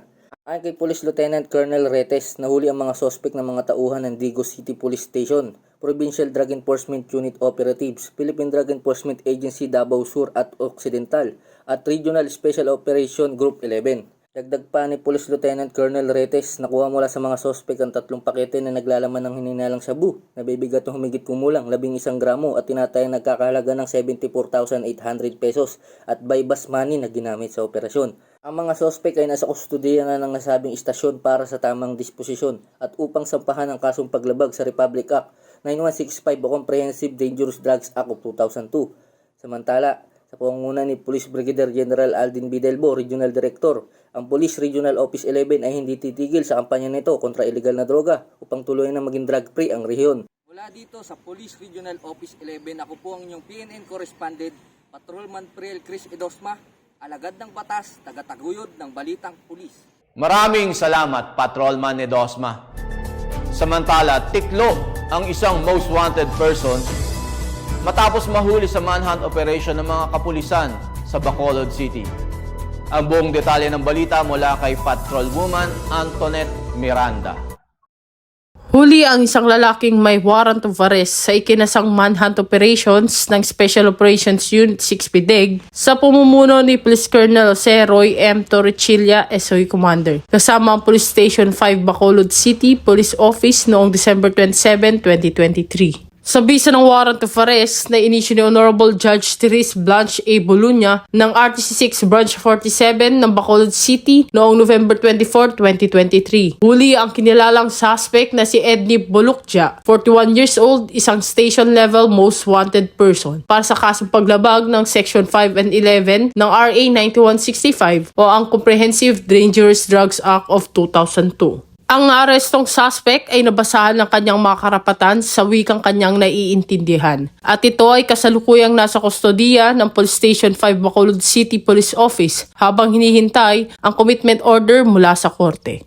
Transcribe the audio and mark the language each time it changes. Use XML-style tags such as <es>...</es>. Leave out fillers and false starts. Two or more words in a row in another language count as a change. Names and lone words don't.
<tl>Ayon kay Police Lieutenant Colonel Retes, nahuli ang mga suspect ng mga tauhan ng Digos City Police Station, Provincial Drug Enforcement Unit Operatives, Philippine Drug Enforcement Agency Davao Sur at Occidental, at Regional Special Operation Group 11. Dagdag pa ni Police Lieutenant Colonel Retes, nakuha mula sa mga suspect ang 3 pakete na naglalaman ng hininalang shabu na bibigat ng humigit kumulang 11 gramo at tinatayang nagkakahalaga ng 74,800 pesos at</tl> <en>bypass money</en> <tl>na ginamit sa operasyon. Ang mga suspect ay nasa kustudiya na ng nasabing istasyon para sa tamang disposisyon at upang sampahan ang kasong paglabag sa Republic Act 9165 o Comprehensive Dangerous Drugs Act of 2002. Samantala, sa pangunguna ni Police Brigadier General Aldin Bidelbo, Regional Director, ang Police Regional Office 11 ay hindi titigil sa kampanya nito kontra illegal na droga upang tuluyan na maging drug-free ang rehiyon. Mula dito sa Police Regional Office 11, ako po ang inyong PNN Correspondent, Patrolman Priel Chris Edosma, alagad ng batas, tagataguyod ng Balitang Pulis. Maraming salamat, Patrolman Edosma. Samantala, tiklo ang isang</tl> <en>most wanted person</en> <tl>matapos mahuli sa</tl> <en>manhunt operation</en> <tl>ng mga kapulisan sa Bacolod City. Ang buong detalye ng balita mula kay Patrolwoman Antoinette Miranda. Huli ang isang lalaking may</tl> <en>warrant of arrest</en> <tl>sa ikinasang</tl> <en>manhunt operations</en> <tl>ng Special Operations Unit 6 PDEG sa pamumuno ni Police Colonel Jose Roy M. Torrechilla, SOE Commander, kasama ang Police Station 5 Bacolod City Police Office noong December 27, 2023. Sa bisa ng</tl> <en>warrant of arrest</en> <tl>na inisyu ni Honorable Judge Therese Blanche A. Bolunya ng RTC 6 Branch 47 ng Bacolod City noong November 24, 2023. Huli ang kinilalang suspect na si Edney Bolukja,</tl> <en>41 years old,</en> <tl>isang</tl> <en>station-level most wanted person</en> <tl>para sa kasong paglabag ng Section 5 and 11 ng RA 9165 o ang Comprehensive Dangerous Drugs Act of 2002. Ang naarestong suspect ay nabasahan ng kanyang mga karapatan sa wikang kanyang naiintindihan. At ito ay kasalukuyang nasa kustodiya ng Police Station 5 Bacolod City Police Office habang hinihintay ang</tl> <en>commitment order</en> <tl>mula sa korte.</tl>